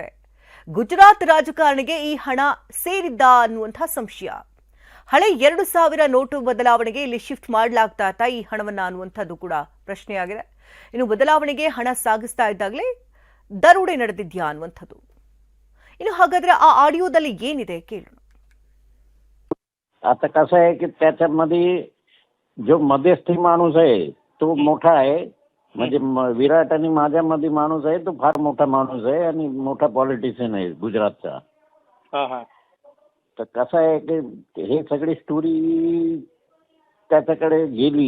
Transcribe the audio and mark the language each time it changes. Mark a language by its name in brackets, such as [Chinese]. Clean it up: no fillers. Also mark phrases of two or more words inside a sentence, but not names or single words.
[Kannada] ಗುಜರಾತ್ ರಾಜಕಾರಣಿಗೆ ಈ ಹಣ ಸೇರಿದ್ದ ಅನ್ನುವಂತಹ ಸಂಶಯ. ಹಳೆ 2000 ನೋಟು ಬದಲಾವಣೆಗೆ ಇಲ್ಲಿ ಶಿಫ್ಟ್ ಮಾಡಲಾಗ್ತಾ ಇತ್ತಾ ಈ ಹಣವನ್ನ ಅನ್ನುವಂಥದ್ದು ಕೂಡ ಪ್ರಶ್ನೆಯಾಗಿದೆ. ಇನ್ನು ಬದಲಾವಣೆಗೆ ಹಣ ಸಾಗಿಸ್ತಾ ಇದ್ದಾಗಲೇ ದರೋಡೆ ನಡೆದಿದ್ಯಾ ಅನ್ನುವಂಥದ್ದು. ಇನ್ನು ಹಾಗಾದ್ರೆ ಆ ಆಡಿಯೋದಲ್ಲಿ ಏನಿದೆ ಕೇಳೋಣ. [Marathi] आता कसं आहे की त्याच्यामध्ये जो मध्यस्थी माणूस आहे तो मोठा आहे. म्हणजे विराट आणि माझ्यामध्ये माणूस आहे तो फार मोठा माणूस आहे आणि मोठा पॉलिटिशियन आहे गुजरातचा. तर कसं आहे की हे सगळी स्टोरी त्याच्याकडे गेली.